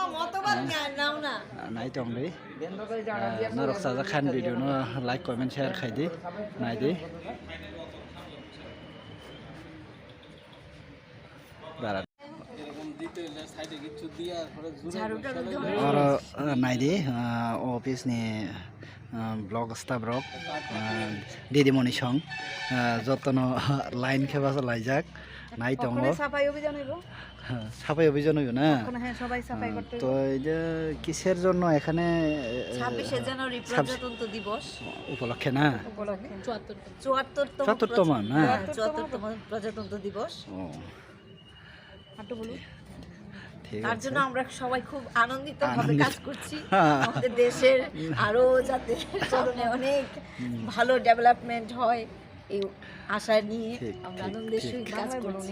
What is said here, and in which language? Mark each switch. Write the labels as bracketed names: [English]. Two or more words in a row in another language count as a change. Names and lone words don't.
[Kok Borok] nai tongdi narok saja khan video no [English] like comment share [Kok Borok] khaidi naide bara naide office ni blog staff rok didimoni song jotono line kheba laijak nai tongo [Bangla] সাফাই অভিযান হইব না তো এই যে কিসের জন্য এখানে 26 জানুয়ারি প্রজাতন্ত্র দিবস উপলক্ষে না 74তম না 74তম প্রজাতন্ত্র দিবস তার জন্য আমরা সবাই খুব আনন্দিত ভাবে কাজ করছি আমাদের দেশের আরো যাতে চলনে অনেক ভালো ডেভেলপমেন্ট হয় এই আশা নিয়ে আমরা আনন্দের সহিত কাজ করছি